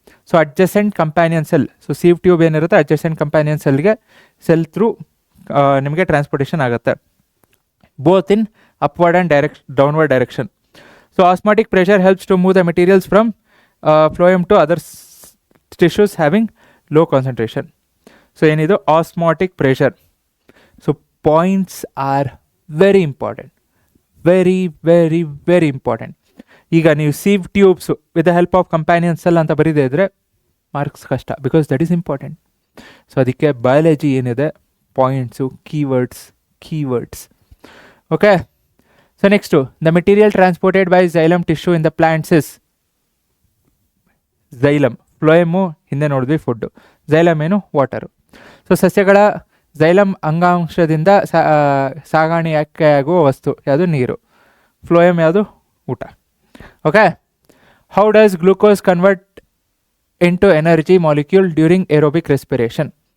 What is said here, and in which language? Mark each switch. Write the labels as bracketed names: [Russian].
[English] So adjacent companion cell. So sieve tube ಏನಿರುತ್ತೆ adjacent companion cell through [Kannada] ನಿಮಗೆ transportation ಆಗುತ್ತೆ. [English] both in upward and downward direction. So osmotic pressure helps to move the materials from phloem to other tissues having low concentration. So ಏನಿದು osmotic pressure. So points are very important, very important. [Kannada] ಈಗ ನೀವು [English] sieve tubes with the help of companion cell [Kannada] ಅಂತ ಬರೀದೇ ಇದ್ರೆ marks ಕಷ್ಟ, [English] Because that is important. [Kannada] So ಅದಕ್ಕೆ biology ಏನಿದೆ points, keywords. [English] Okay, so next the material transported by xylem tissue in the plants is xylem. [Kannada] Phloem ಹಿಂದೆ ನೋಡಿದ್ವಿ food, xylem ಏನು? Water. So ಸಸ್ಯಗಳ xylem ಅಂಗಾಂಶದಿಂದ ಸಾಗಾಣಿಕೆಯಾಗುವ ವಸ್ತು ಯಾವುದು? ನೀರು. ಫ್ಲೋಯಮ್ ಯಾವುದು? ಊಟ. [English] Okay, how does glucose convert into energy molecule during aerobic respiration?